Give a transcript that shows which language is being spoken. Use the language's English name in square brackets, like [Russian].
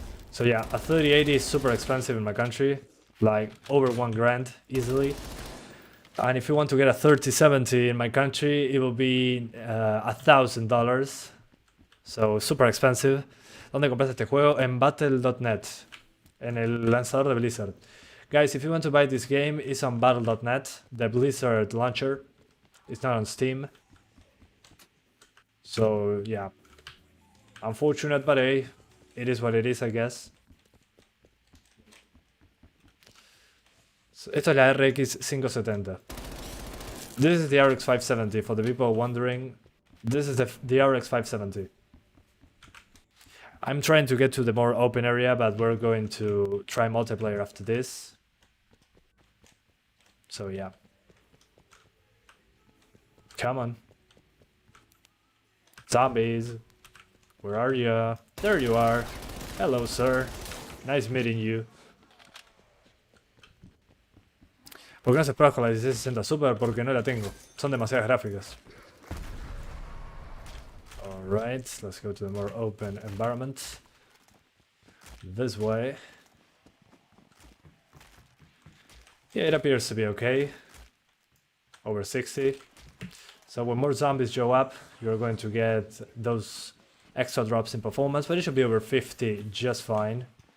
[English] So yeah, a 3080 is super expensive in my country, like over $1,000 easily. And if you want to get a 3070 in my country, it will be $1,000. So super expensive. [Spanish] ¿Dónde compras este juego? En battle.net, en el lanzador de Blizzard. [English] Guys, if you want to buy this game, it's on battle.net, the Blizzard launcher. It's not on Steam. So yeah, unfortunate, but hey, it is what it is, I guess. So, [Spanish] esto es la RX 570. [English] This is the RX 570 for the people wondering. This is the RX 570. I'm trying to get to the more open area, but we're going to try multiplayer after this. So yeah. Come on. Zombies. Where are you? There you are. Hello, sir. Nice meeting you. [Spanish] ¿Por qué no se prueba con la 1660 Super? Porque no la tengo. Son demasiadas gráficas. [English] Alright, let's go to the more open environment. This way. Yeah, it appears to be okay. Over 60. So when more zombies show up, you're going to get those extra drops in performance, but it should be over 50 just fine.